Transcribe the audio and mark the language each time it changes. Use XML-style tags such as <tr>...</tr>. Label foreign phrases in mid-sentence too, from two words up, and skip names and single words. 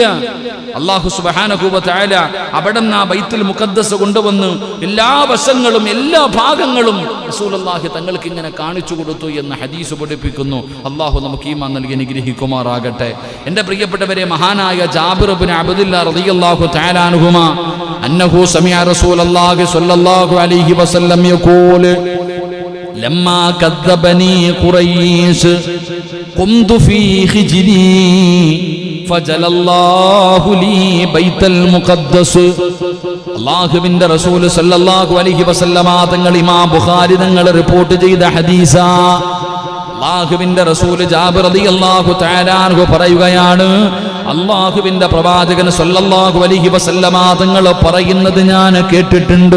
<ar>الله سبحانه وتعالى</ar> <ml>അവിടുന്ന് ആ ബൈത്തുൽ മുഖദ്ദസ് കൊണ്ടുവന്ന് എല്ലാ വശങ്ങളും എല്ലാ ഭാഗങ്ങളും റസൂലുള്ളാഹി തങ്ങൾക്ക് ഇങ്ങനെ കാണിച്ചു കൊടുത്തു എന്ന് ഹദീസ് പഠിപ്പിക്കുന്നു. അല്ലാഹു നമുക്ക് ഈമാൻ നൽകി അനുഗ്രഹിക്കുമാറാകട്ടെ. എന്റെ പ്രിയപ്പെട്ടവരെ, മഹാനായ</ml> <ar>ജാബിർ ഇബ്നു അബ്ദുല്ലാ رضي الله تعالى عنهما أنه سمع رسول الله صلى الله عليه وسلم يقول لما كذبني قريش قمت في خجلي فجل الله لي بيت المقدس.</ar> <ml>അല്ലാഹുവിന്റെ റസൂൽ</ml> <ar>صلى الله عليه وسلم</ar> <ml>തങ്ങൾ ഇമാം ബുഖാരി തങ്ങൾ റിപ്പോർട്ട് ചെയ്ത ഹദീസാ. അല്ലാഹുവിന്റെ റസൂൽ ജാബിർ</ml> <ar>رضي الله تعالى عنه</ar> <ml>പറയുകയാണ്, അല്ലാഹുവിന്റെ പ്രവാചകൻ</ml> <ar>صلى الله عليه وسلم</ar> <ml>തങ്ങൾ പറയുന്നത് ഞാൻ കേട്ടിട്ടുണ്ട്.</ml>